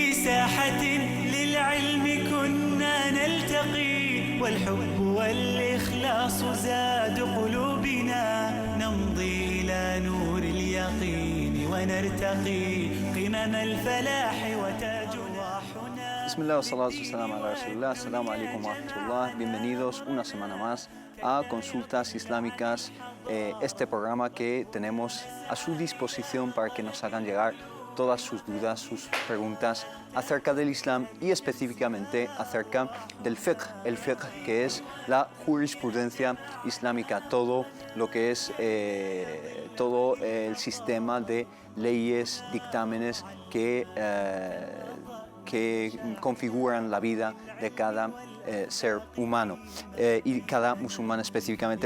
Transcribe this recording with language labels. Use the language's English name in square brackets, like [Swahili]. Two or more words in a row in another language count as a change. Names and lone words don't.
[Arabic] ساحة للعلم كنا نلتقي والحب والإخلاص زاد قلوبنا نمضي إلى نور اليقين ونرتقي قمم الفلاح وتاج ضاحنا. بسم الله والصلاة والسلام على رسول الله. السلام عليكم ورحمة الله. [Spanish] Bienvenidos una semana más a Consultas Islámicas, este programa que tenemos a su disposición para que nos hagan llegar todas sus dudas, sus preguntas acerca del Islam y específicamente acerca del fiqh, el fiqh que es la jurisprudencia islámica, todo lo que es todo el sistema de leyes, dictámenes que configuran la vida de cada ser humano y cada musulmán específicamente.